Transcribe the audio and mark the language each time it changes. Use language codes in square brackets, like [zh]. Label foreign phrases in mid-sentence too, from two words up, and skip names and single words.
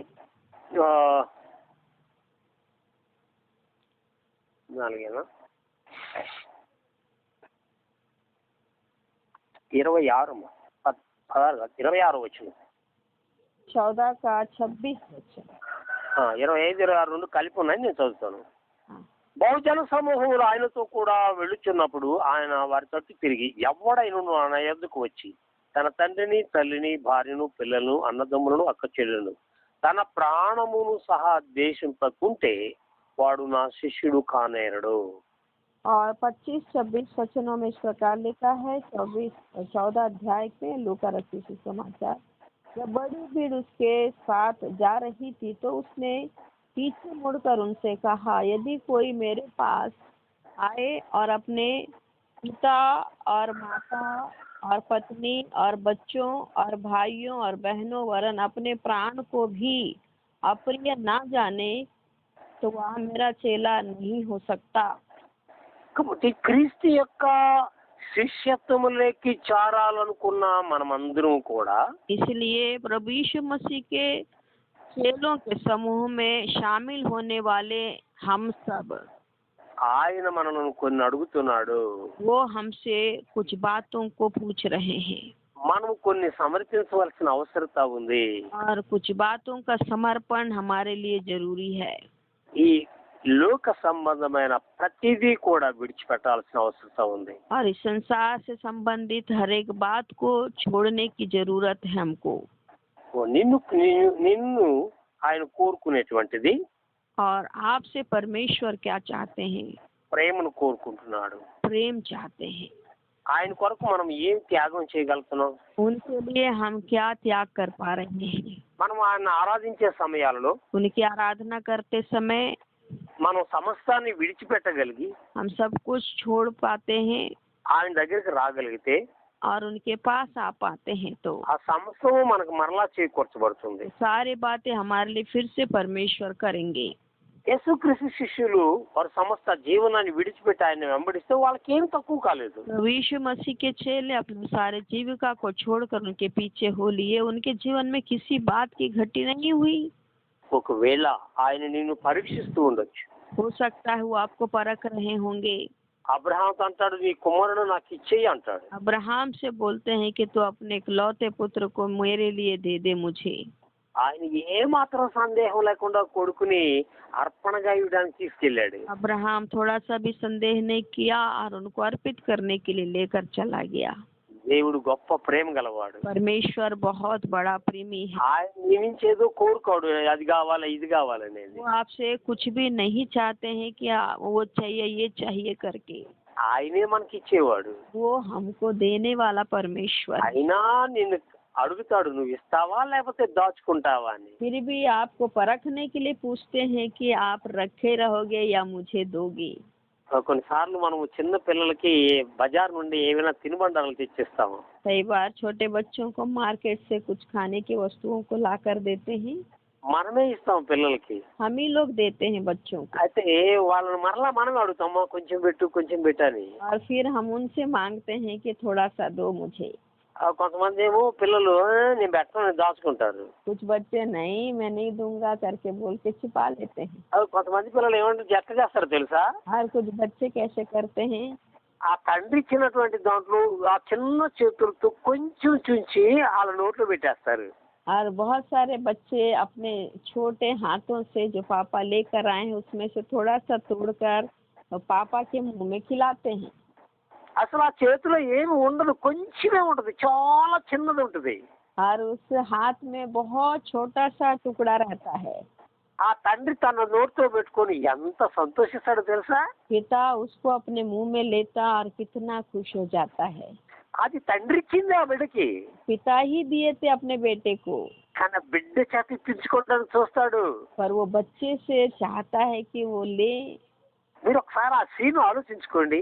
[te] ఆ, 4 26 వచనం. [hi] 14 का 26 वचन. [te] 25-26 రెండు కలిపి ఉన్నాయి, నేను చదువుతాను. [hi] हाँ. [te] బహుజన సమూహములు ఆయనతో కూడా వెళ్ళుచున్నప్పుడు ఆయన వారి తట్టు తిరిగి, ఎవడైనను నా యొద్దకు వచ్చి తన తండ్రిని తల్లిని భార్యను పిల్లలను అన్నదమ్ములను అక్క చెల్లెలను తన ప్రాణమును సహా దేశింపకుంటే వాడు నా శిష్యుడు కానేరడు. [hi] और 25-26 वचनों में इस प्रकार लिखा है. 14 अध्याय में लूका रचित सुसमाचार. जब बड़ी भीड़ उसके साथ जा रही थी तो उसने पीछे मुड़कर उनसे कहा, यदि कोई मेरे पास आए और अपने पिता और माता और पत्नी और बच्चों और भाइयों और बहनों वरन अपने प्राण को भी अप्रिय ना जाने तो वह मेरा चेला नहीं हो सकता. [te] కాబట్టి క్రీస్తు యొక్క శిష్యత్వములోకి చేరాలనుకున్న మనమందరం కూడా [hi] इसलिए प्रभु यीशु मसीह के चेलों के समूह में शामिल होने वाले हम सब, [te] ఆయన మనల్ని కొన్ని అడుగుతున్నాడు. [hi] वो हमसे कुछ बातों को पूछ रहे हैं [te] మనం కొన్ని సమర్పించవలసిన అవసరత ఉంది. [hi] और कुछ बातों का समर्पण हमारे लिए जरूरी है. [te] ఈ లోక సంబంధమైన ప్రతిదీ కూడా విడిచిపెట్టాల్సిన అవసరం ఉంది. [hi] और इस संसार से संबंधित हर एक बात को छोड़ने की जरूरत है हमको. [te] నిన్ను ఆయన కోరుకునేటువంటిది [hi] और आपसे परमेश्वर क्या चाहते हैं? [te] ప్రేమను కోరుకుంటున్నాడు. [hi] प्रेम चाहते हैं. [te] ఆయన కొరకు మనం ఏం త్యాగం చేయగలుగుతున్నాం? [hi] उनके लिए हम क्या त्याग कर पा रहे हैं? [te] మనం ఆయన ఆరాధించే సమయాలలో [hi] उनकी आराधना करते समय [te] మనం సమస్తాన్ని విడిచిపెట్టగలిగి [hi] हम सब कुछ छोड़ पाते हैं [te] ఆయన దగ్గరికి రాగలిగితే [hi] और उनके पास आ पाते हैं तो [te] ఆ సమస్తము మనకు మరలా చేకూర్చబడుతుంది. [hi] सारी बातें हमारे लिए फिर से परमेश्वर करेंगे. [te] యేసుక్రీస్తు శిష్యులు వారు సమస్త జీవనాన్ని విడిచిపెట్టి ఆయన వెంబడిస్తే వాళ్ళకి ఏం తక్కువ కాలేదు. [hi] यीशु मसीह के चेले अपने सारे जीविका को छोड़कर उनके पीछे हो लिए. उनके जीवन में किसी बात की घटी नहीं हुई. [te] ఒకవేళ ఆయన నిన్ను పరీక్షిస్తూ ఉండొచ్చు. [hi] हो सकता है वो आपको परख रहे होंगे. [te] అబ్రహాంతో అంటాడు, నీ కుమారుడు నాకు ఇచ్చేయి అంటాడు. [hi] अब्राहम से बोलते हैं कि तू अपने इकलौते पुत्र को मेरे लिए दे दे मुझे. [te] ఆయన ఏ మాత్రం సందేహం లేకుండా కొడుకుని అర్పణగా ఇవ్వడానికి తీసుకెళ్ళాడు. [hi] अब्राहम थोड़ा सा भी संदेह नहीं किया और उनको अर्पित करने के लिए लेकर चला गया. [te] దేవుడు గొప్ప ప్రేమ గలవాడు. [hi] परमेश्वर बहुत बड़ा प्रेमी है. [te] ఆయన నీ నుంచి ఏదో కోరుకోడు, అది కావాలా ఇది కావాలనేది. [hi] वो आपसे कुछ भी नहीं चाहते हैं कि वो चाहिए ये चाहिए करके. [te] ఆయనే మనకి ఇచ్చేవాడు. [hi] वो हमको देने वाला परमेश्वर. [te] అయినా నిన్ను అడుగుతాడు, నువ్వు ఇస్తావా లేకపోతే దాచుకుంటావా అని. [hi] फिर भी आपको परखने के लिए पूछते हैं कि आप रखे रहोगे या मुझे दोगे। [te] కొన్నిసార్లు మనము చిన్న పిల్లలకి బజార్ నుండి ఏమైనా తినుబండారాలు తెచ్చిస్తాము. [hi] कई बार छोटे बच्चों को मार्केट से कुछ खाने की वस्तुओं को ला कर देते हैं, [te] మనమే ఇస్తాం పిల్లలకి. [hi] हम ही लोग देते हैं बच्चों को, [te] అయితే వాళ్ళని మరలా మనమే అడుగుతామా, కొంచెం పెట్టు అని. [hi] और फिर हम उनसे मांगते हैं कि थोड़ा सा दो मुझे। [te] కొంతమంది ఏమో పిల్లలు నేను పెట్టను దాచుకుంటారు. [hi] कुछ बच्चे नहीं मैं नहीं दूंगा करके बोल के छिपा लेते हैं। [te] కొంతమంది పిల్లలు ఏమంటే ఎట్లా చేస్తారు తెలుసా, [hi] और कुछ बच्चे कैसे करते हैं, [te] ఆ తండ్రి ఇచ్చినటువంటి దాంట్లో ఆ చిన్న చేతులతో కొంచెం చుంచి వాళ్ళ నోట్లో పెట్టేస్తారు. [hi] और बहुत सारे बच्चे अपने छोटे हाथों से जो पापा लेकर आए हैं उसमें से थोड़ा सा तोड़कर पापा के मुंह में खिलाते हैं। [te] అసలు ఆ చేతిలో ఏమి ఉండదు, కొంచెమే ఉంటది, చాలా చిన్నది ఉంటది. [hi] और उस हाथ में बहुत छोटा सा टुकड़ा रहता है। [te] ఆ తండ్రి తన నోటితో పెట్టుకొని ఎంత సంతోషిస్తాడో తెలుసా. [hi] पिता उसको अपने मुंह में लेता और कितना खुश हो जाता है। [te] అది తండ్రి ఇచ్చింది ఆ బిడ్డకి, [hi] पिता ही दिए थे अपने बेटे को, [te] కానీ బిడ్డ చేత ఇప్పించుకోవడానికి చూస్తాడు. [hi] पर वो बच्चे से चाहता है कि वो ले। [te] మీరు ఒకసారి ఆ సీన్ ఆలోచించుకోండి,